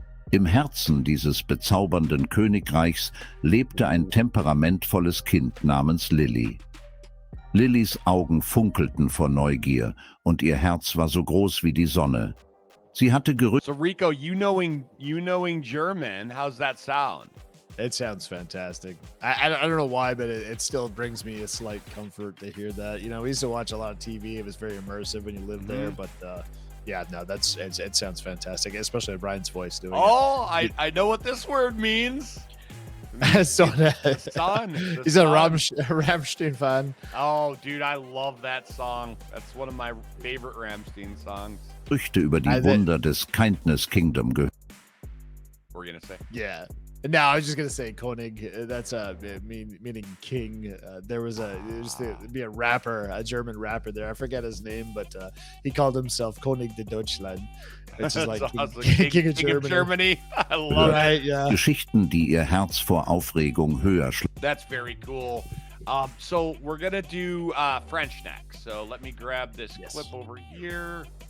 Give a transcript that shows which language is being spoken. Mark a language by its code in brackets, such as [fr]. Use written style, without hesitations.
[de] Im Herzen dieses bezaubernden Königreichs lebte ein temperamentvolles Kind namens Lily. Lillys Augen funkelten vor Neugier und ihr Herz war so groß wie die Sonne. Sie hatte [en] So Rico, you knowing German, how's that sound? It sounds fantastic. I don't know why, but it still brings me a slight comfort to hear that. You know, we used to watch a lot of TV. It was very immersive when you lived there, but yeah, no, it sounds fantastic, especially Brian's voice doing it. I know what this word means. Son. He's a Rammstein fan. Oh, dude, I love that song. That's one of my favorite Rammstein songs. [de] Gerüchte über die Wunder des Kindness Kingdom gehört. [en] We're gonna say. Yeah. No, I was just gonna say Konig. That's meaning king. There used to be a rapper, a German rapper there. I forget his name, but he called himself König de Deutschland, which is like awesome. king of Germany. I love it. Yeah. [de] Geschichten, die ihr Herz vor Aufregung höher schlagen. [en] That's very cool. So we're gonna do French next. So let me grab this clip over here.